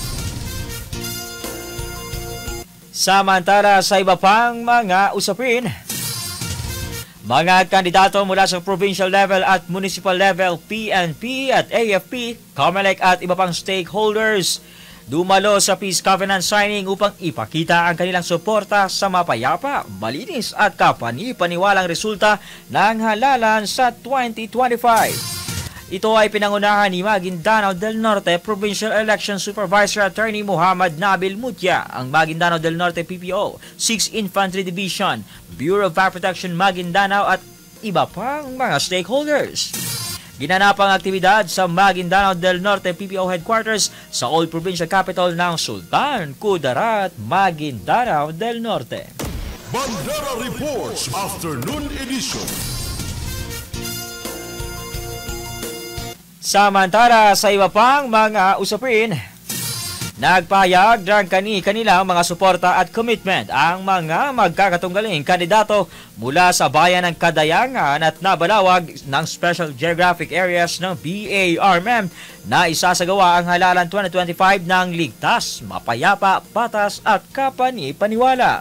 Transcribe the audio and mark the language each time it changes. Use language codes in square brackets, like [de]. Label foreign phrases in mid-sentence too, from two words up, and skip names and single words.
[tl] Samantala sa iba pang mga usapin, mga kandidato mula sa [en] provincial level [tl] at [en] municipal level, [tl] PNP at AFP, COMELEC at iba pang stakeholders dumalo sa [en] Peace Covenant signing [tl] upang ipakita ang kanilang suporta sa mapayapa, malinis at kapani-paniwalang resulta ng halalan sa 2025. Ito ay pinangunahan ni Maguindanao del Norte Provincial Election Supervisor Attorney Muhammad Nabil Mutya, ang Maguindanao del Norte PPO, 6th Infantry Division, Bureau of Fire Protection Maguindanao at iba pang mga stakeholders. Ginanap ang aktibidad sa Maguindanao del Norte PPO Headquarters sa Old Provincial Capital ng Sultan Kudarat, Maguindanao del Norte. [en] Bandera Reports Afternoon Edition. [tl] Samantala sa iba pang mga usapin, nagpahayag ng kanilang mga suporta at commitment ang mga magkakatunggaling kandidato mula sa bayan ng Kadayangan at Nabalawag ng Special Geographic Areas ng BARMM na isasagawa ang halalan 2025 ng ligtas, mapayapa, patas at kapani-paniwala.